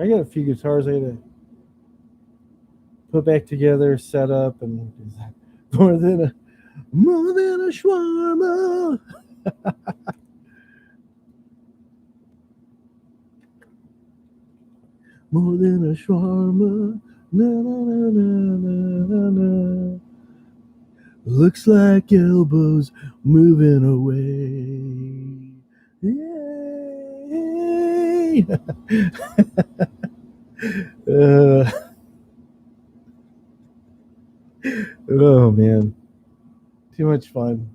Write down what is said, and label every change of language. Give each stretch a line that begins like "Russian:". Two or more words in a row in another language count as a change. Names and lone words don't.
English: I got a few guitars I got to put back together, set up, and more than a more than a shawarma. More than a shawarma. Na, na, na, na, na, na. Looks like elbows moving away. Yay! uh, oh man, too much fun.